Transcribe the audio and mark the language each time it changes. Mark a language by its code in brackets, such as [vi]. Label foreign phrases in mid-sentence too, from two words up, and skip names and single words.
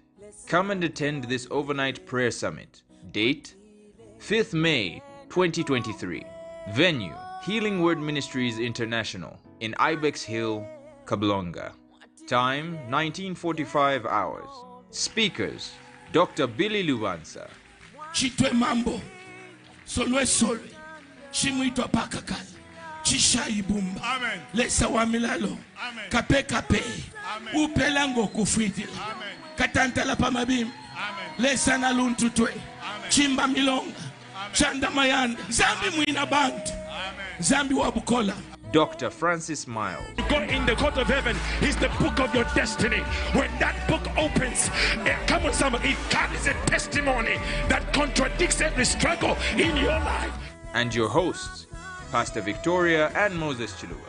[en] Come and attend this overnight prayer summit. Date, 5th May 2023. Venue, Healing Word Ministries International in Ibex Hill, Kablonga. Time, 1945 hours. Speakers, Dr. Billy Lubansa. [bem] Chitwe mambo, solwe solwe, chimwitwa pakakala, chisha ibumba, lesa wamilalo, kape kape, upelango kufitila, katantala pamabim, lesa naluntutwe, chimba milonga, chanda mayanda, zambi mwina bantu, zambi wabukola. [en] Dr. Francis Miles. You go in the court of heaven, is the book of your destiny. When that book opens, come on somebody, it carries a testimony that contradicts every struggle in your life. And your hosts, Pastor Victoria and Moses Chiluba.